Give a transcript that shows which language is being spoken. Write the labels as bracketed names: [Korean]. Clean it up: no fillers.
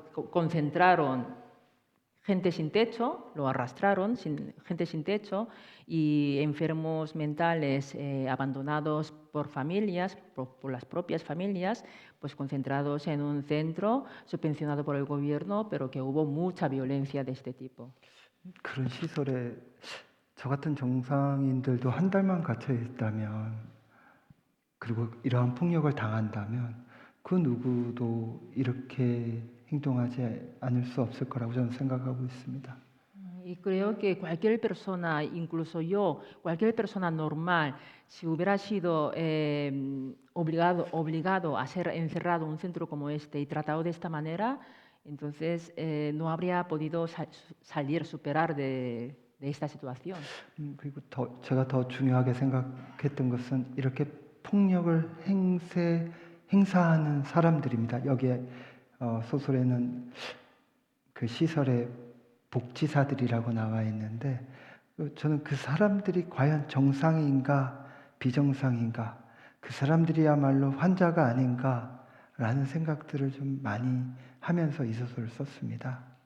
[Spanish] Concentraron gente sin techo, lo arrastraron, gente sin techo, y enfermos mentales abandonados por familias, por las propias familias, pues concentrados en un centro subvencionado por el gobierno, pero que hubo mucha violencia de este tipo. [Korean] 그런 시설에 저 같은 정상인들도 한 달만 갇혀 있다면, 그리고 이러한 폭력을 당한다면 그 누구도 이렇게 행동하지 않을 수 없을 거라고 저는 생각하고 있습니다. [Spanish] Y creo que cualquier persona, incluso yo, cualquier persona normal, si hubiera sido obligado a ser encerrado en un centro como este y tratado de esta manera, entonces no habría podido salir, superar de esta situación. [Korean] 그리고 제가 더 중요하게 생각했던 것은 이렇게 폭력을 행사하는 사람들입니다. 여기에 소설에는 그 시설의 복지사들이라고 나와 있는데, 저는 그 사람들이 과연 정상인가 비정상인가, 그 사람들이야말로 환자가 아닌가라는 생각들을 좀 많이 하면서 이 소설을 썼습니다.